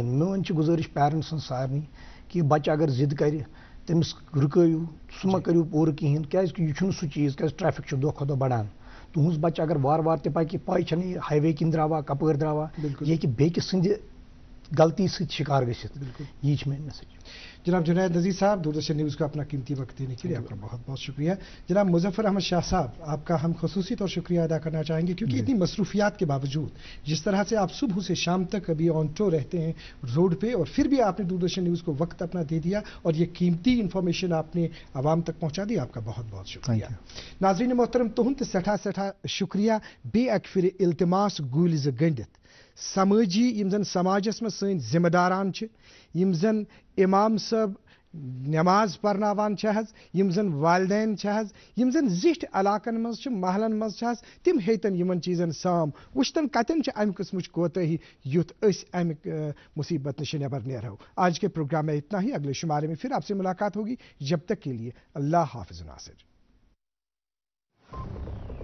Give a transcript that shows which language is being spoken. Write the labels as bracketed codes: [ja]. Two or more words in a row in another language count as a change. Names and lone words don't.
[ks] میون گزارش پیرنٹسن سارنی کہ بچہ اگر ضد کر تمس رکٲیِو, سہ مہ کٔرِو پوٗرٕ کہین, کیازِ یہ چھُنہٕ سُہ چیز کیازِ ٹریفک دۄہ کھۄتہٕ دۄہ بڑان. تُہنٛز بچہ اگر وار وار تہِ پکہِ پاے چھنہٕ یہ ہائی وے کِنۍ درٛاوا کپٲرۍ درٛاوا, یہ ہیٚکہِ بیٚکِس سٕنٛدِ غلطی سۭتۍ شکار گٔژھِتھ. یہ چھِ میٲنۍ میسیج. [ur] جناب جنید نذیر صاحب, دوردرشن نیوز کو اپنا قیمتی وقت دینے کے لیے آپ کا بہت بہت شکریہ. جناب مظفر احمد شاہ صاحب, آپ کا ہم خصوصی طور شکریہ ادا کرنا چاہیں گے کیونکہ اتنی مصروفیات کے باوجود جس طرح سے آپ صبح سے شام تک ابھی آن ٹو رہتے ہیں روڈ پہ, اور پھر بھی آپ نے دوردرشن نیوز کو وقت اپنا دے دیا اور یہ قیمتی انفارمیشن آپ نے عوام تک پہنچا دی, آپ کا بہت بہت شکریہ. ناظرین محترم, [ks] تہند سٹھا شکریہ. بے اک پھر التماس گولی ز گنڈت سماجی یم زن سماجس میں سن ذمہ داران یم زن امام صاحب نماز پرناوان حظ, یم زن والدین حظ, یم زن زٹھ علاقن مز محلن مز حظ, تم ہیتن یمن چیزن سام وچتن کتن امہ قسمچ کوتاہی یُتھ اس امک مصیبت نش نبر نیرو. [ur] آج کے پروگرام میں اتنا ہی. اگلے شمارے میں پھر آپ سے ملاقات ہوگی. جب تک کے لیے اللہ حافظ ناصر.